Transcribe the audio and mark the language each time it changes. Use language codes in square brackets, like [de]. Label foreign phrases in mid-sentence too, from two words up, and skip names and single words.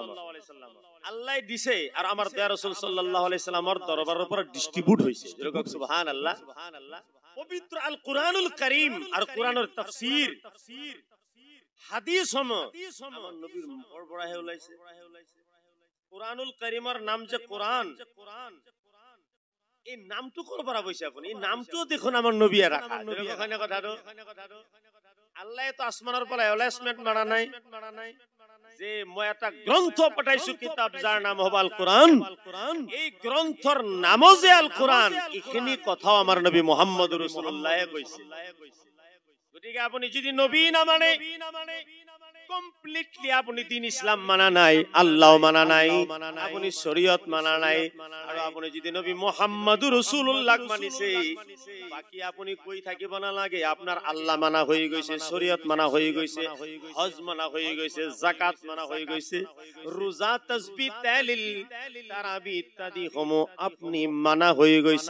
[bn] আল্লাহ দিছে আর আমার দয়া রাসূল [ar] صلى الله عليه سلم [bn] দরবারের উপর ডিস্ট্রিবিউট হইছে। যেরকম সুবহানাল্লাহ। পবিত্র আল কুরআনুল কারীম আর কুরআনের তাফসীর, হাদিস আমার নবীর [as] মুখৰ পৰাহে ওলাইছে। কুরআনুল কারীমৰ নাম যে কুরআন, এই নামটো কৰ পৰা কৈছে আপুনি? এই নামটো দেখোন আমাৰ নবীয়ে ৰাখা। দেখোন কথাটো, আল্লাহ তো আসমানৰ পৰা এলাইজমেন্ট মাৰা নাই যে মই এটা গ্ৰন্থ পঠাইছো, কিতাপ যাৰ নাম হ'ব আল কুরআন। এই গ্ৰন্থৰ নাম যে আল কুরআন, এইখিনি কথাও আমাৰ নবী মুহাম্মদুৰ ৰাসূলুল্লাহে কৈছে। গতিকে আপুনি [bn] যদি নবী না মানে কমপ্লিটলি আপনি দিন ইসলাম মানা নাই, আল্লাহ মানা নাই, আপনি শরীয়ত মানা নাই, আৰু আপনি যদি নবী মুহাম্মদুর রাসূলুল্লাহ মানিছে, বাকি আপনি কই থাকিব না লাগে। আপনার আল্লাহ মানা হয়ে গেছে, শরীয়ত মানা হয়ে গেছে, হজ মানা হয়ে গেছে, যাকাত মানা হয়ে গেছে, রোজা, তাসবিহ, তাহলিল, তারাবি ইত্যাদি সমূহ আপনি মানা হয়ে গেছে।